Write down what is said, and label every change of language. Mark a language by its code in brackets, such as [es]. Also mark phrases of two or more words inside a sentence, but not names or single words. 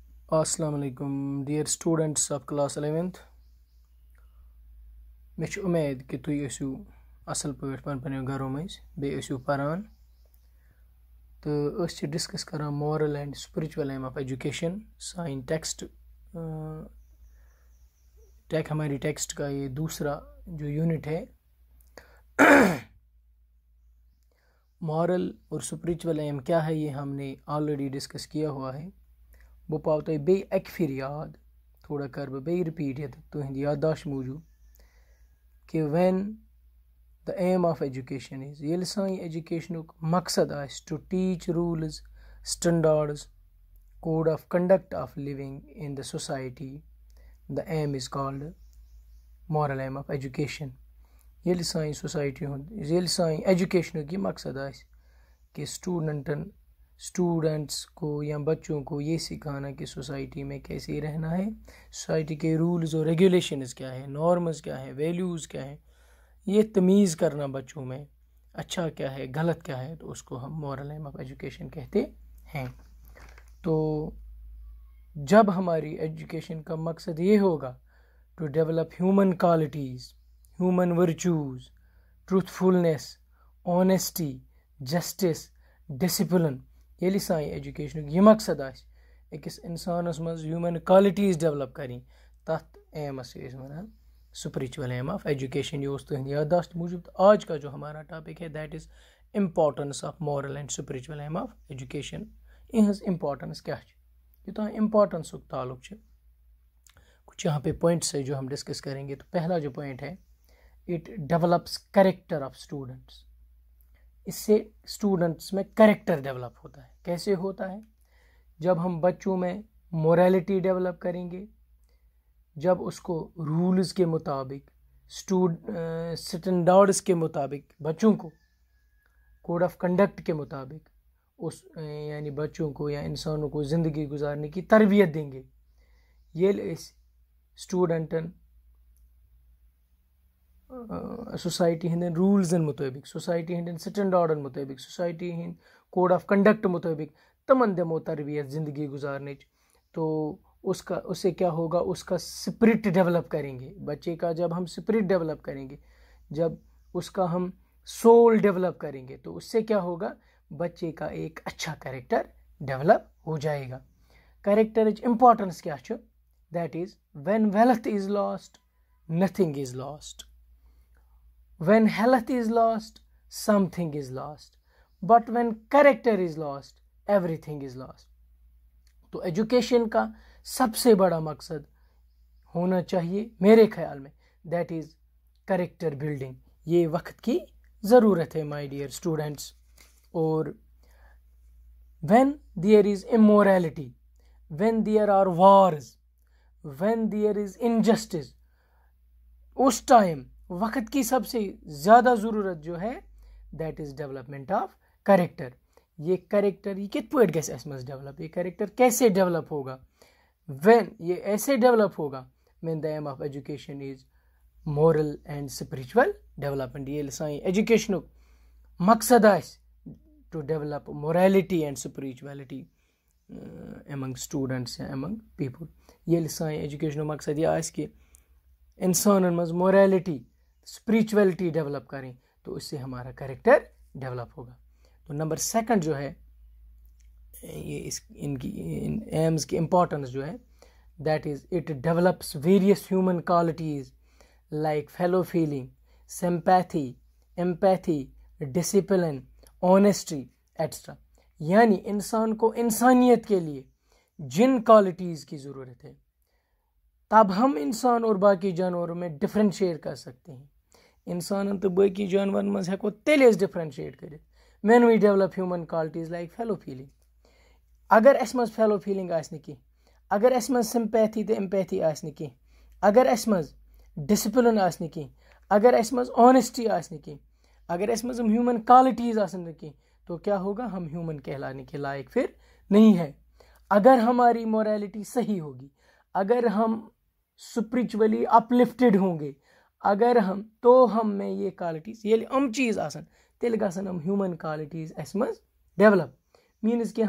[ks] السلام علیکم [en] dear students of class 11th [ks] مے چھ امید کہ تُہۍ ٲسِو اصل پٲٹھۍ پننٮ۪و گرو منٛز بیٚیہِ ٲسِو پران تہٕ أسۍ چھِ ڈسکس کران [en] moral and spiritual aim of education [ks] سانہِ [ur] ہماری ٹیکسٹ کا یہ دوسرا جو یونٹ ہے مورل اور اسپرچل ایم کیا ہے، یہ ہم نے آلریڈی ڈسکس کیا ہوا ہے. [ks] بہٕ پاو تۄہہِ بیٚیہِ اَکہِ پھِرِ یاد، تھوڑا کَرٕ بہٕ بیٚیہِ رِپیٖٹ یَتھ تُہٕنٛدِ یادداشت موٗجوٗب کہِ [en] when the aim of education is, [ks] ییٚلہِ سانہِ ایجوکیشنُک مقصد آسہِ [en] to teach rules standards code of conduct of living in the society, the aim is called moral aim of education. [ks] ییٚلہِ سانہِ سوسایٹی ہُنٛد ییٚلہِ سانہِ ایجوکیشنُک یہِ مقصد آسہِ کہ [ur] اسٹوڈنٹس کو یا بچوں کو یہ سکھانا کہ سوسائٹی میں کیسے رہنا ہے، سوسائٹی کے رولز اور ریگولیشنز کیا ہے، نارمز کیا ہے، ویلیوز کیا ہے، یہ تمیز کرنا بچوں میں اچھا کیا ہے غلط کیا ہے، تو اس کو ہم [en] moral aim of education [ur] کہتے ہیں. تو جب ہماری ایجوکیشن کا مقصد یہ ہوگا [en] to develop human qualities, human virtues, truthfulness, honesty, justice, discipline, [ks] ییٚلہِ سانہِ ایجوکیشنُک یہِ مقصد آسہِ أکِس اِنسانَس منٛز [en] human qualities develop [ks] کَرٕنۍ، تَتھ ایمس چھِ أسۍ وَنان [en] spiritual aim of education. [ks] یہ اوس تُہنٛدِ یادداشت موٗجوٗب. [ur] تو آج کا جو ہمارا ٹاپک ہے [en] that is importance of moral and spiritual aim of education. [ks] یہٕنٛز امپارٹنس کیا چھِ، یوتاں امپارٹنسُک تعلق چھُ [ur] کچھ یہاں پہ پوائنٹس ہے جو ہم ڈسکس کریں گے. تو پہلا جو پوائنٹ ہے [en] it develops character of students. [ur] اس سے اسٹوڈنٹس میں کریکٹر ڈیولپ ہوتا ہے. کیسے ہوتا ہے؟ جب ہم بچوں میں موریلٹی ڈیولپ کریں گے، جب اس کو رولز کے مطابق سٹنڈارڈس کے مطابق بچوں کو [en] code of conduct [ur] کے مطابق اس یعنی بچوں کو یا انسانوں کو زندگی گزارنے کی تربیت دیں گے. [ks] ییٚلہِ أسۍ سٹوڈنٹن سوسائٹی ہندین رولزن مطابق، سوسائٹی ہندین سٹنڈارڈن مطابق، سوسائٹی ہند [en] code of conduct [ks] مطابق تمن دمو تربیت زندگی گزارنچ، [ur] تو اس سے کیا ہوگا، اس کا سپرٹ ڈیولپ کریں گے. بچے کا جب ہم سپرٹ ڈیولپ کریں گے، جب اس کا ہم سول ڈیولپ کریں گے، تو اس سے کیا ہوگا، بچے کا ایک اچھا کریکٹر ڈیولپ ہو جائے گا. [ks] کریکٹرچ امپارٹنس کیا چھُ؟ [en] that is when wealth is lost nothing is lost, when health is lost something is lost, but when character is lost everything is lost. [ur] تو ایجوکیشن کا سب سے بڑا مقصد ہونا چاہیے میرے خیال میں [en] that is character building. [ur] یہ وقت کی ضرورت ہے [en] my dear students. اور when there is immorality, when there are wars, when there is injustice، [ur] اس ٹائم وقت کی سب سے زیادہ ضرورت جو ہے [en] that is development of character. [ks] یہ کریکٹر یہ کت پٲٹھۍ گژھِ اَسہِ منٛز ڈیولپ، [ur] یہ کریکٹر کیسے ڈیولپ ہوگا؟ [en] وین [ur] یہ ایسے ڈیولپ ہوگا [en] when the aim of education is moral and spiritual development. [ks] ییٚلہِ سانہِ ایجوکیشنُک مقصد آسہِ [en] to develop morality and spirituality among students یا among people. [ks] ییٚلہِ سانہِ ایجوکیشنُک مقصد یہ آسہِ کہ انسانن منٛز موریلٹی اسپرچویلٹی ڈیولپ [ur] کریں، تو اس سے ہمارا کریکٹر ڈیولپ ہوگا. تو نمبر سیکنڈ جو ہے یہ ان کی ایمز کی امپورٹنس جو ہے [en] that is it develops various human qualities like fellow feeling, sympathy, empathy, discipline, honesty etcetera. [ur] یعنی انسان کو انسانیت کے لیے جن کوالٹیز کی ضرورت ہے، تب ہم انسان اور باقی جانوروں میں ڈفرینشیٹ کر سکتے ہیں. [ks] انسانن تو باقی جانورن مز ہیکو تیلہِ أسۍ ڈفرینشیٹ کٔرِتھ [en] when we develop human qualities like fellow feeling. [ks] اگر اس مز [en] fellow feeling [ks] آسہِ نہٕ کینٛہہ، اگر اس مز سمپیتھی تہٕ ایمپیتھی آسہِ نہٕ کینٛہہ، اگر اس مز ڈسپلن آسہِ نہٕ کینٛہہ، اگر اس مز آنیسٹی آسہِ نہٕ کینٛہہ، اگر اس مز [en] human qualities [ks] آسن نہٕ کینٛہہ، [ur] تو کیا ہوگا، ہم ہیومن کہلانے کے لائق پھر نہیں ہے. اگر ہماری موریلٹی صحیح ہوگی، اگر ہم [en] spiritually uplifted [ur] ہوں گے، اگر ہم میں یہ کوالٹیز [ks] ییٚلہِ چیز آسن تیٚلہِ گژھن ہیومن کوالٹیز اس مز ڈیولپ.